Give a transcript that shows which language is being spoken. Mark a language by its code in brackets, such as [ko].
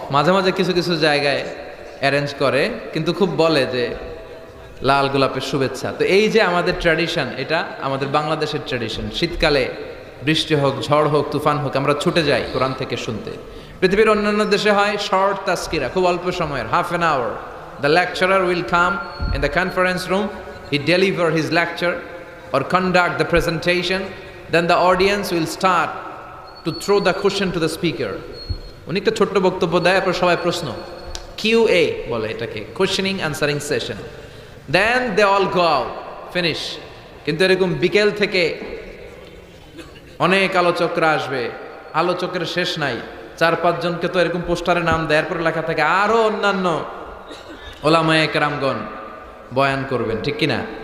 [bn] মাঝে মাঝে কিছু কিছু জায়গায় অ্যারেঞ্জ করে, কিন্তু খুব বলে যে লাল গোলাপের শুভেচ্ছা। তো এই যে আমাদের ট্র্যাডিশন, এটা আমাদের বাংলাদেশের ট্র্যাডিশন। শীতকালে বৃষ্টি হোক, ঝড় হোক, তুফান হোক, আমরা ছুটে যাই কোরআন থেকে শুনতে। পৃথিবীর অন্যান্য দেশে হয় শর্ট তাস্কিরা, খুব অল্প সময়ের, [en] Half an hour. The lecturer will come in the conference room, he deliver his lecture or conduct the presentation, then the audience will start to throw the question to the speaker. [bn] উনি একটা ছোট্ট বক্তব্য দেয়, তারপর সবাই প্রশ্ন, QA বলে এটাকে, questioning answering session. [en] Then they all go out, finish. [bn] কিন্তু এরকম বিকেল থেকে অনেক আলোচকরা আসবে, আলোচকের শেষ নাই, 4-5 জনকে তো এরকম পোস্টারে নাম দেয়, এরপরে লেখা থাকে আরো অন্যান্য ওলামায়ে কেরামগণ বয়ান করবেন, ঠিক কিনা?